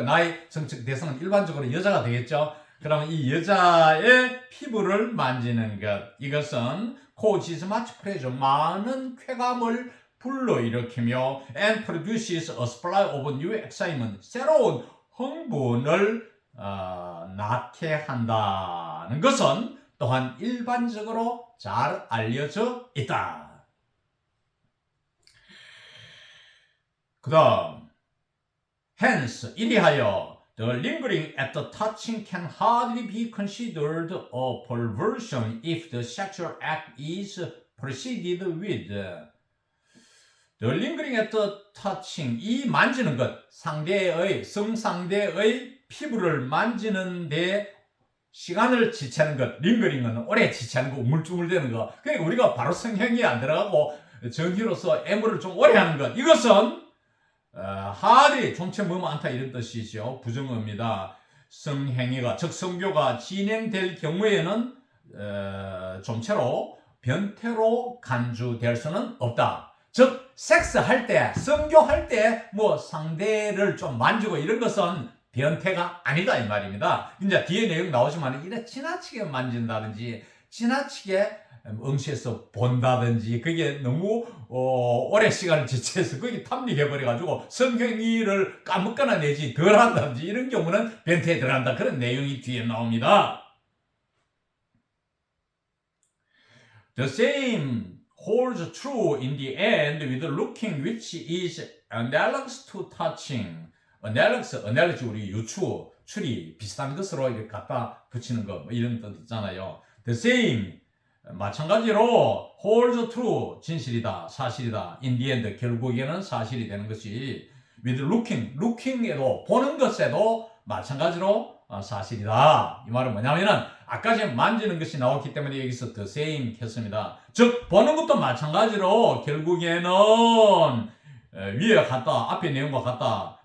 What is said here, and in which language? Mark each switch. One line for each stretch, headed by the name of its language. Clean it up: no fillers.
Korean: 나의 성적 대상은 일반적으로 여자가 되겠죠? 그러면 이 여자의 피부를 만지는 것, 이것은
English: causes much pleasure,
Korean: 많은 쾌감을 불러일으키며
English: and produces a supply of new excitement,
Korean: 새로운 흥분을 낳게 한다는 것은 또한 일반적으로 잘 알려져 있다. 그 다음,
English: hence,
Korean: 이리하여
English: the lingering at the touching can hardly be considered a perversion if the sexual act is preceded with the lingering at the touching,
Korean: 이 만지는 것, 성상대의 피부를 만지는데 시간을 지체하는 것, 링거링은 오래 지체하는 거, 우물쭈물대는 거. 그러니까 우리가 바로 성행위에 안 들어가고 정기로서 애무를 좀 오래 하는 것, 이것은 하리 종체 뭐뭐 않다 이런 뜻이죠. 부정어입니다. 성행위가, 즉 성교가 진행될 경우에는 좀체로 변태로 간주될 수는 없다. 즉 섹스할 때, 성교할 때 뭐 상대를 좀 만지고 이런 것은 변태가 아니다 이 말입니다. 이제 뒤에 내용 나오지만 이래 지나치게 만진다든지 지나치게 응시해서 본다든지 그게 너무 오랜 시간을 지체해서 그게 탐닉해버려가지고 성경이를 까먹거나 내지 덜 한다든지 이런 경우는 변태에 들어간다. 그런 내용이 뒤에 나옵니다.
English: The same holds true in the end with looking which is analogous to touching.
Korean: analogous 우리 유추, 추리, 비슷한 것으로 이렇게 갖다 붙이는 거, 뭐 이런 뜻 있잖아요.
English: The same,
Korean: 마찬가지로
English: holds true,
Korean: 진실이다, 사실이다.
English: in the end,
Korean: 결국에는 사실이 되는 것이
English: with looking
Korean: 에도, 보는 것에도 마찬가지로 사실이다. 이 말은 뭐냐면은 아까 전에 만지는 것이 나왔기 때문에 여기서
English: the same
Korean: 했습니다. 즉 보는 것도 마찬가지로 결국에는 위에 같다, 앞에 내용과 같다.